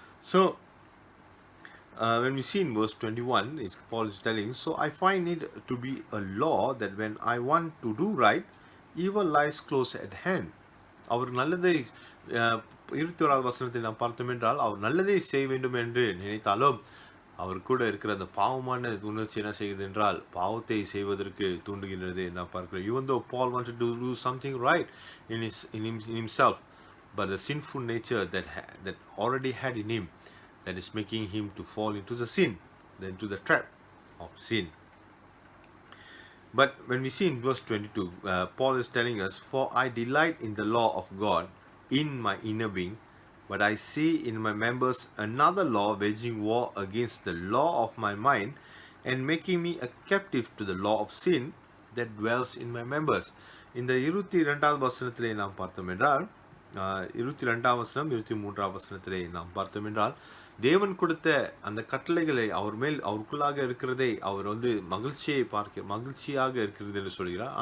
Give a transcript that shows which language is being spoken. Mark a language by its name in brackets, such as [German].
[English] So when we see in verse 21, Paul is telling, so I find it to be a law that when I want to do right, evil lies close at hand. [Tamil] அவர் நல்லதை 21வது வசனத்தை நாம் பார்த்தோம் என்றால், அவர் நல்லதை செய்ய வேண்டும் என்று நினைத்தாலும் அவர் கூட இருக்கிற அந்த பாவமான உணர்ச்சி என்ன செய்கிறது என்றால் பாவத்தை செய்வதற்கு தூண்டுகின்றது நான் பார்க்கிறோம். [English] Even though Paul wanted to do something right in himself, but the sinful nature that already had in him, that is making him to fall into the sin, into the trap of sin. But when we see in verse 22, Paul is telling us, for I delight in the law of God in my inner being, but I see in my members another law waging war against the law of my mind and making me a captive to the law of sin that dwells in my members. [Tamil] இந்த 22வது வசனத்திலே நாம் பார்த்தோம் என்றால், 22ஆம் வசனம் 23ஆம் வசனத்திலே நாம் பார்த்தோம் என்றால், தேவன் கொடுத்த அந்த கட்டளைகளை அவருக்குள்ளாக இருக்கிறதை அவர் மகிழ்ச்சியாக இருக்கிறது என்று சொல்கிறார்.